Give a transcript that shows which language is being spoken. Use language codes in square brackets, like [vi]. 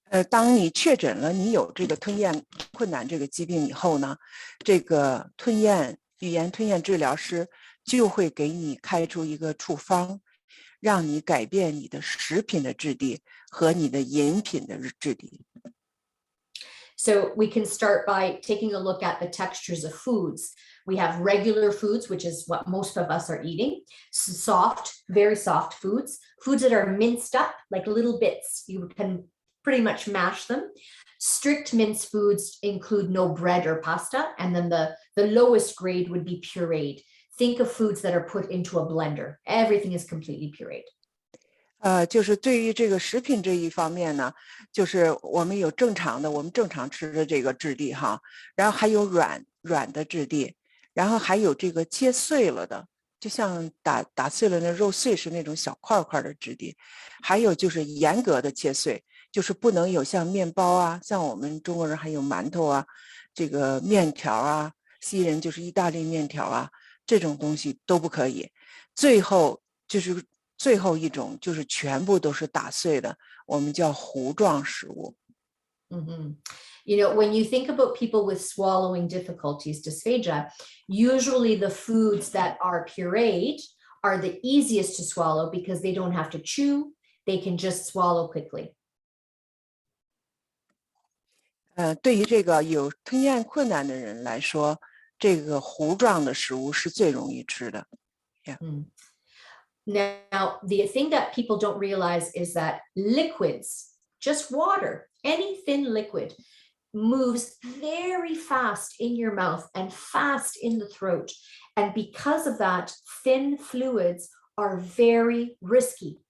[zh] 当你确诊了你有这个吞咽困难这个疾病以后呢，这个语言吞咽治疗师就会给你开出一个处方，让你改变你的食品的质地和你的饮品的质地。 [en] So we can start by taking a look at the textures of foods. We have regular foods, which is what most of us are eating, soft, very soft foods, foods that are minced up like little bits. You can pretty much mash them. Strict minced foods include no bread or pasta, and then the lowest grade would be pureed. Think of foods that are put into a blender. Everything is completely pureed. [zh] 就是对于这个食品这一方面呢，就是我们有我们正常吃的这个质地哈，然后还有软的质地，然后还有这个切碎了的，就像打碎了那肉碎是那种小块块的质地，还有就是严格的切碎，就是不能有像面包啊，像我们中国人还有馒头啊，这个面条啊，西人就是意大利面条啊，这种东西都不可以。最后一种就是全部都是打碎的，我们叫糊状食物。 [en] Mm-hmm. You know, when you think about people with swallowing difficulties, dysphagia, usually the foods that are pureed are the easiest to swallow because they don't have to chew, they can just swallow quickly. [zh] 对于这个有吞咽困难的人来说，这个糊状的食物是最容易吃的。 [en] Yeah. Now, the thing that people don't realize is that liquids, just water, any thin liquid, moves very fast in your mouth and fast in the throat. And because of that, thin fluids are very risky.